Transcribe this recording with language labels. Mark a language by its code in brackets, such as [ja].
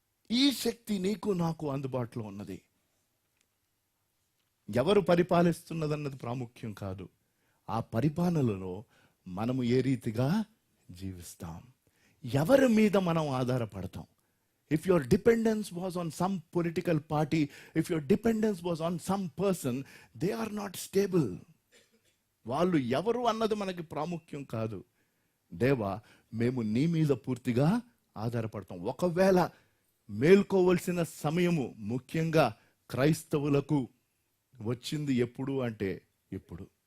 [te] ఈ శక్తి నీకు నాకు అందుబాటులో ఉన్నది. ఎవరు పరిపాలిస్తున్నదన్నది ప్రాముఖ్యం కాదు, ఆ పరిపాలనలో మనము ఏ రీతిగా జీవిస్తాం, ఎవరి మీద మనం ఆధారపడతాం. [en] If your dependence was on some political party, if your dependence was on some person, they are not stable. [te] వాళ్ళు ఎవరు అన్నది మనకి ప్రాముఖ్యం కాదు. దేవా, మేము నీ మీద పూర్తిగా ఆధారపడతాం. ఒకవేళ మేల్కోవలసిన సమయము ముఖ్యంగా క్రైస్తవులకు వచ్చింది ఎప్పుడు అంటే ఇప్పుడు.